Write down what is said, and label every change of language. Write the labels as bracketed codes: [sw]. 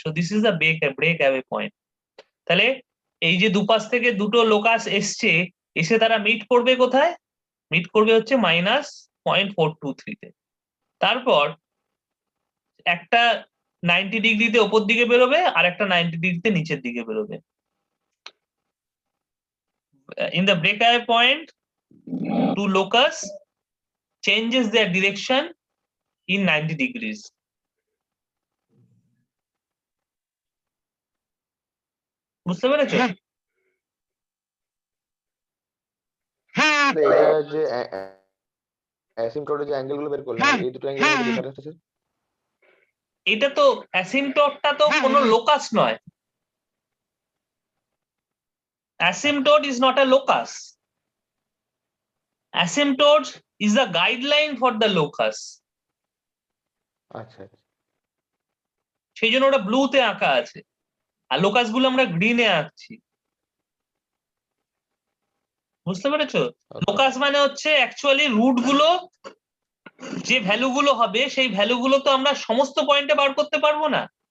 [en] So this is the break away point. [bn] তাহলে এই যে দুপাশ থেকে দুটো লোকাস এসছে, এসে তারা মিট করবে কোথায়? মিট করবে হচ্ছে -0.423 তে। তারপর একটা 90 ডিগ্রিতে ওপর দিকে বেরোবে আর একটা 90 ডিগ্রিতে নিচের দিকে বেরোবে। [en] In the breakaway point, two locus changes their direction in 90 degrees. [bn] বুঝতে পেরেছো? এটা যে অ্যাসিম্পটোটে যে অ্যাঙ্গেল গুলো বের করলাম, এই দুটো অ্যাঙ্গেলের মধ্যে ডিফারেন্স আছে। এটা তো অ্যাসিম্পটোটটা তো কোনো লোকাস নয়। [en] Asymptote is not a locus. Asymptote is a guideline for the locus. [bn] আচ্ছা, সেই জন্য ওটা ব্লুতে আঁকা আছে, আর লোকাস গুলো আমরা গ্রিনে আঁকছি। বুঝতে পেরেছো? লোকাস মানে হচ্ছে অ্যাকচুয়ালি রুট গুলো, যে ভ্যালু গুলো হবে সেই ভ্যালু গুলো তো আমরা সমস্ত পয়েন্টে বার করতে পারবো না।